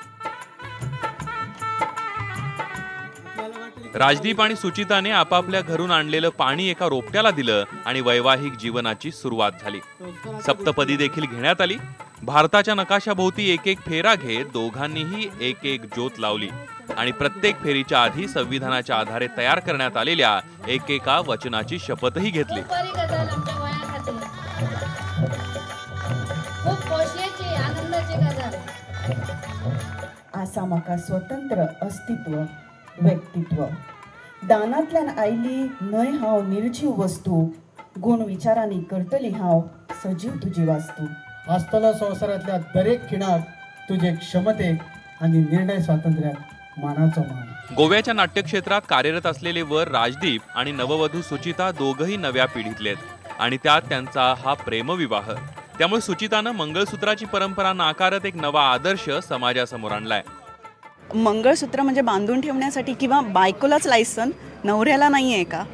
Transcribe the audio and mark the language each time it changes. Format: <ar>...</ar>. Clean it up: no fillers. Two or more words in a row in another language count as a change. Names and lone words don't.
<mr>राजदीप आणि सुचिताने आपापल्या घरून आणलेलं पाणी एका रोपट्याला दिलं आणि वैवाहिक जीवनाची सुरुवात झाली। सप्तपदी देखील घेण्यात आली। भारताच्या नकाशाभोवती एक एक फेरा घेत दोघांनीही एक एक ज्योत लावली आणि प्रत्येक फेरीच्या आधी संविधानाच्या आधारे तयार करण्यात आलेल्या एकेका वचनाची शपथही घेतली।</mr> <kok>आसा म्हाका स्वतंत्र अस्तित्व व्यक्तित्व दानांतल्यान आयली न्हय हांव निर्जीव वस्तू गुण विचारांनी करतली हांव सजीव तुजी वास्तू। आसतलो संवसारांतल्या दरेक खिणाक तुजे क्षमतेक आणि निर्णय स्वातंत्र्याक मानाचो मान।</kok> <mr>गोव्याच्या नाट्यक्षेत्रात कार्यरत असलेले वर राजदीप आणि नववधू सुचिता दोघही नव्या पिढीतलेत आणि त्यात त्यांचा हा प्रेमविवाह। त्यामुळे सुचितानं मंगळसूत्राची परंपरा नाकारत एक नवा आदर्श समाजासमोर आणलाय। मंगळसूत्र म्हणजे बांधून ठेवण्यासाठी किंवा बायकोलाच लायसन, नवऱ्याला नाही आहे का?</mr>